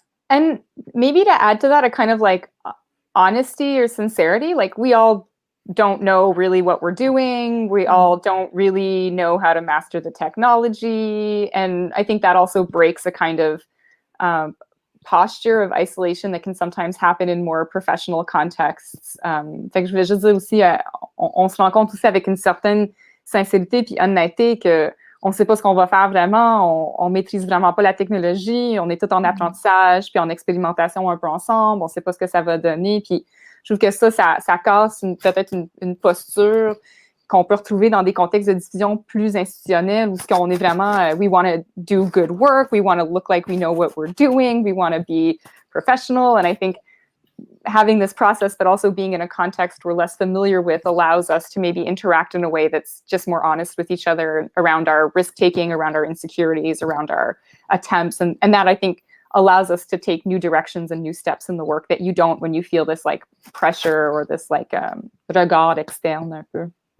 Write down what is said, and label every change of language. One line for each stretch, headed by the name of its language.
English: And maybe to add to that, a kind of like honesty or sincerity, like we all don't know really what we're doing. We all don't really know how to master the technology. And I think that also breaks a kind of posture of isolation that can sometimes happen in more professional contexts.
French: Fait que je voulais juste dire aussi, on se rend compte aussi avec une certaine sincérité puis honnêteté que on ne sait pas ce qu'on va faire vraiment, on maîtrise vraiment pas la technologie, on est tout en apprentissage puis en expérimentation un peu ensemble, on ne sait pas ce que ça va donner. Puis je trouve que ça casse peut-être une posture qu'on peut retrouver dans des contextes de diffusion plus institutionnels où ce qu'on est vraiment,
English: we want to do good work, we want to look like we know what we're doing, we want to be professional. And I think having this process, but also being in a context we're less familiar with, allows us to maybe interact in a way that's just more honest with each other around our risk-taking, around our insecurities, around our attempts. And that, I think, allows us to take new directions and new steps in the work that you don't when you feel this like pressure or this like
French: regard externe un peu.